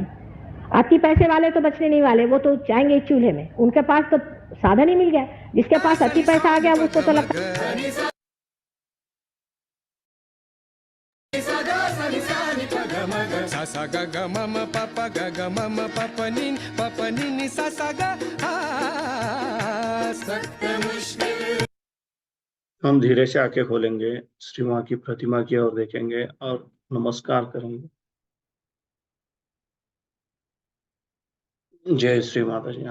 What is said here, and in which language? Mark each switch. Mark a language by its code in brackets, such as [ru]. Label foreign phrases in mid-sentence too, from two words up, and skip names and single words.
[hi] अति पैसे वाले तो बचने नहीं वाले, वो तो जाएंगे चूल्हे में। उनके पास तो साधन ही मिल गया। जिसके पास अति पैसा आ गया उसको तो लगता सा सा ग ग म म प प ग ग म म प प नी नी सा सा ग आ सख्त मुश्किल। हम धीरे से आंखें खोलेंगे, श्री माँ की प्रतिमा की ओर देखेंगे और नमस्कार करेंगे। जय श्री माता जी।